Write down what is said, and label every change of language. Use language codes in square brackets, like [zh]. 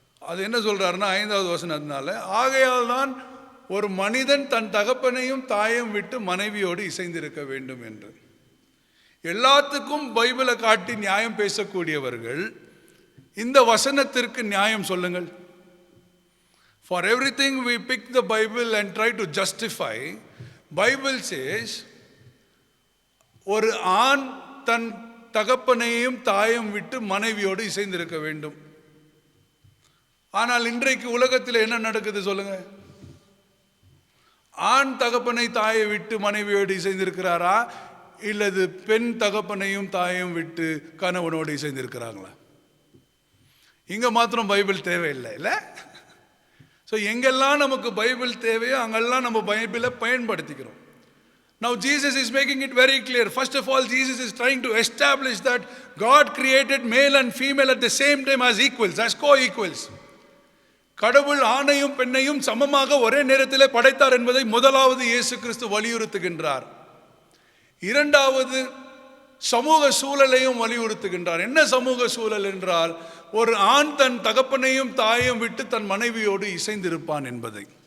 [ta] அது என்ன சொல்றாருன்னா, 5வது வசனத்தினால, ஆகையால் தான் ஒரு மனிதன் தன் தகப்பனையும் தாயையும் விட்டு மனைவியோடு இசைந்திருக்க வேண்டும் என்று. எல்லாத்துக்கும் பைபிளை காட்டி நியாயம் பேசக்கூடியவர்கள் இந்த வசனத்திற்கு நியாயம் சொல்லுங்கள். [en] For everything we pick the Bible and try to justify. Bible says, [ta] ஒரு ஆண் தன் தகப்பனையும் தாயும் விட்டு மனைவியோடு இசைந்திருக்க வேண்டும். ஆனால் இன்றைக்கு உலகத்தில் என்ன நடக்குது சொல்லுங்க? ஆண் தகப்பனை தாயை விட்டு மனைவியோடு இசைந்திருக்கிறாரா, இல்லது பெண் தகப்பனையும் தாயையும் விட்டு கணவனோடு இசைந்திருக்கிறாங்களா? இங்க மாத்திரம் பைபிள் தேவையில்லை இல்ல? ஸோ எங்கெல்லாம் நமக்கு பைபிள் தேவையோ அங்கெல்லாம் நம்ம பைபிளை பயன்படுத்திக்கிறோம். [en] Now Jesus is making it very clear. First of all, Jesus is trying to establish that God created male and female at the same time as equals, as co-equals. [ta] கடவுள் ஆணையும் பெண்ணையும் சமமாக ஒரே நேரத்தில் படைத்தார் என்பதை முதலாவது இயேசு கிறிஸ்து வலியுறுத்துகின்றார். இரண்டாவது, சமூக சூழலையும் வலியுறுத்துகின்றார். என்ன சமூக சூழல் என்றால், ஒரு ஆண் தன் தகப்பனையும் தாயையும் விட்டு தன் மனைவியோடு இசைந்திருப்பான் என்பதை.